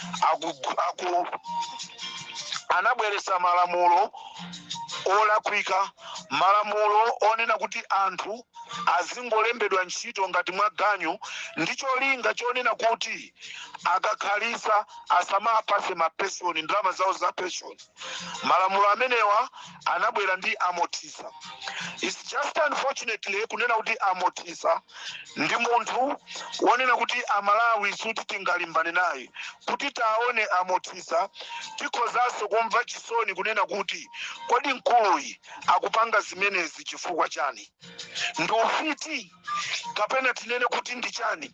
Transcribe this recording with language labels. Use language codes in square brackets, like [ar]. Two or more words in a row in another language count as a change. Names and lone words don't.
[ny] Anabweresa malamulo olakwika, malamulo onena kuti anthu azingolembedwa ntchito ngati mwaganyu, ndicho linga chonena kuti akakhalisa asamapase mapensiyoni, ndalama zawo za pension. Malamulo amenewa anabwera ndi Amotisa. [en] It's just unfortunately [ny] kunena kuti Amotisa ndi munthu wonena kuti Amalawi suti tingalimbane naye. Kuti taone Amotisa tikozaso kumva chisoni kunena kuti kodi mkuluyi akupanga zimenezi chifukwa chani, ndi ufiti kapena tinene kuti ndi chani.